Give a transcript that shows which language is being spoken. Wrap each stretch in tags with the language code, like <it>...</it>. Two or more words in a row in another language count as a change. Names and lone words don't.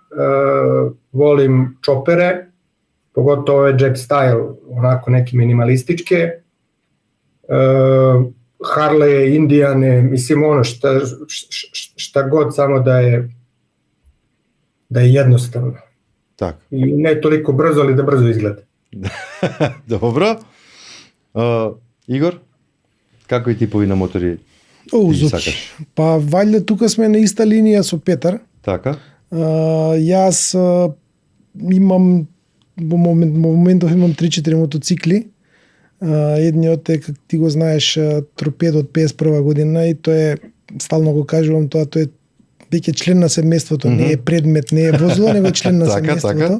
<sr>Volim čopere, pogotovo ove</sr> <en>jet style,</en> <sr>onako neke minimalističke. Harley, Indijane, mislim ono šta god, samo da je jednostavno. Tako. I ne toliko brzo, ali da brzo izgleda. Dobro.</sr> <mk>Игор, какви типови на мотори сакаш? Па вајде тука сме на иста линија со Петар. Така. Јас имам во моментов имам 3-4 мотоцикли. Едниот е, как ти го знаеш, Торпедо од 51 година и тоа е, стално го кажувам, тоа е веќе член на семејството, не е предмет, не е возило, него член на семејството.</mk>